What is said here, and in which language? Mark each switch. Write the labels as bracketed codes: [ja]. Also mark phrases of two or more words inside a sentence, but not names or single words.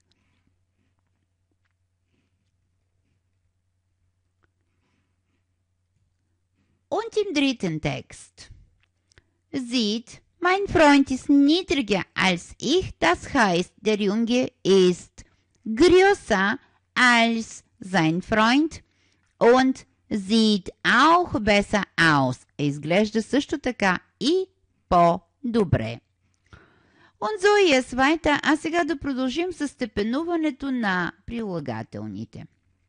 [de] Und im dritten Text sieht, mein Freund ist niedriger als ich, das heißt, der Junge ist größer als sein Freund und sieht auch besser aus. [bg] Изглежда също така и по-добре. [de] Und so jetzt weiter. [bg] А сега да продължим с степенуването на прилагателните.